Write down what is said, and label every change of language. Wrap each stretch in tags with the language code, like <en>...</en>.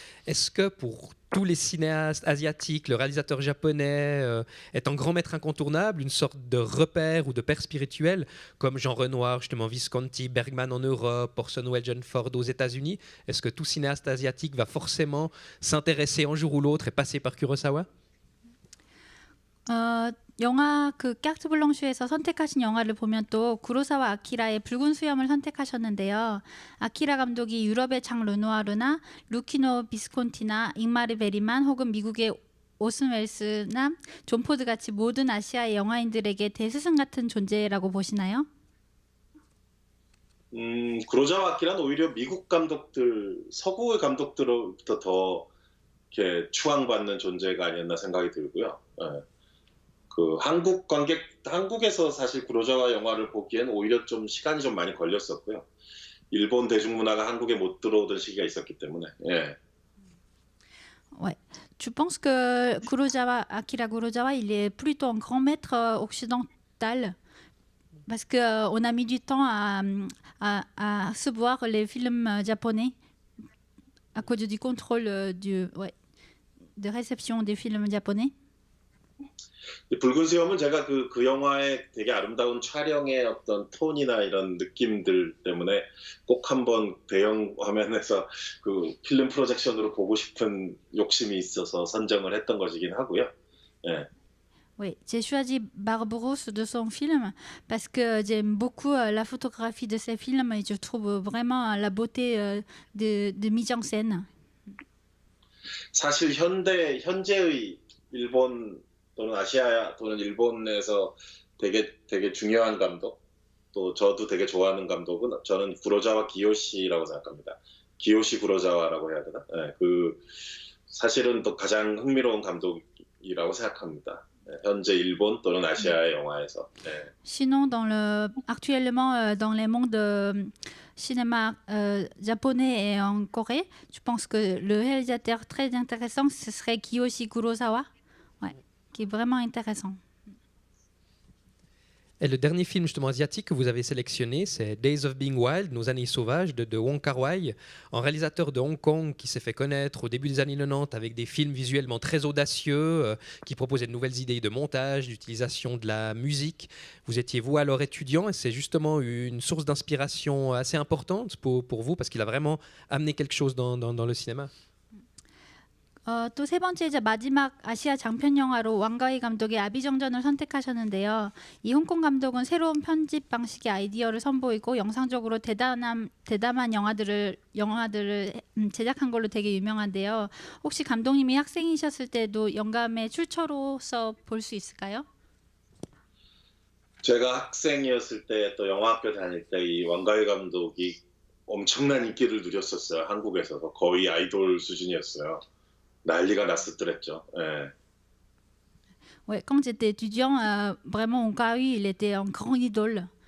<fr>Est-ce que pour tous les cinéastes asiatiques, le réalisateur japonais est un grand maître incontournable, une sorte de repère ou de père spirituel, comme Jean Renoir, justement Visconti, Bergman en Europe, Orson Welles, John Ford aux États-Unis? Est-ce que tout cinéaste asiatique va forcément s'intéresser un jour ou l'autre et passer par Kurosawa?</fr> <ko>영화 그 까르트 블랑슈에서 선택하신 영화를 보면 또 구로사와 아키라의 붉은 수염을 선택하셨는데요. 아키라 감독이 유럽의 장 르누아르나 루키노 비스콘티나 잉마르 베리만 혹은 미국의 오슨 웰스나 존 포드 같이 모든 아시아 영화인들에게 대스승 같은 존재라고 보시나요? 구로자와 아키라는 오히려 미국 감독들, 서구의 감독들로부터 더 이렇게 추앙받는 존재가 아니었나 생각이 들고요. 예. 그 한국에서 사실 구로자와 영화를 보기엔 오히려 좀 시간이 좀 많이 걸렸었고요. 일본 대중문화가 한국에 못 들어오던 시기가 있었기 때문에. 예.</ko> <fr>Ouais. Je pense que Akira Kurosawa, il est plutôt un grand maître occidental parce qu'on a mis du temps à se voir les films japonais à cause du contrôle de réception des films japonais.</fr> <ko>붉은 수염은 제가 그 영화의 되게 아름다운 촬영의 어떤 톤이나 이런 느낌들 때문에 꼭 한번 대형 화면에서 그 필름 프로젝션으로 보고 싶은 욕심이 있어서 선정을 했던 것이긴 하고요. 예.</ko> <fr>Oui, j'ai choisi Barbaros de son film parce que j'aime beaucoup la photographie de ses films et je trouve vraiment la beauté de mise en scène.</fr> <ko>사실 현재의 일본 또는 아시아 또는 일본에서 되게 중요한 감독, 또 저도 되게 좋아하는 감독은 저는 구로자와 기요시라고 생각합니다. 기요시 구로자와라고 해야 되나? 네, 그 사실은 또 가장 흥미로운 감독이라고 생각합니다. 네, 현재 일본 또는 아시아의 영화에서. 네.</ko> <fr>Sinon, actuellement, dans les mondes cinéma japonais et en Corée, je pense que le réalisateur très intéressant, ce serait Kiyoshi Kurosawa. Qui est vraiment intéressant. Et le dernier film justement asiatique que vous avez sélectionné, c'est Days of Being Wild, Nos années sauvages de Wong Kar-wai, un réalisateur de Hong Kong qui s'est fait connaître au début des années 90 avec des films visuellement très audacieux, qui proposaient de nouvelles idées de montage, d'utilisation de la musique. Vous étiez vous alors étudiant et c'est justement une source d'inspiration assez importante pour vous parce qu'il a vraiment amené quelque chose dans le cinéma.</fr> <ko>또 세 번째 이제 마지막 아시아 장편 영화로 왕가위 감독의 아비정전을 선택하셨는데요. 이 홍콩 감독은 새로운 편집 방식의 아이디어를 선보이고 영상적으로 대담한 영화들을 제작한 걸로 되게 유명한데요. 혹시 감독님이 학생이셨을 때도 영감의 출처로서 볼 수 있을까요? 제가 학생이었을 때 또 영화학교 다닐 때 이 왕가위 감독이 엄청난 인기를 누렸었어요. 한국에서 거의 아이돌 수준이었어요. 난리가 났었더랬죠. 예.</ko> <fr>Ouais, quand j'étais étudiant, vraiment, Wong Kar-wai, il était un grand idole.</fr>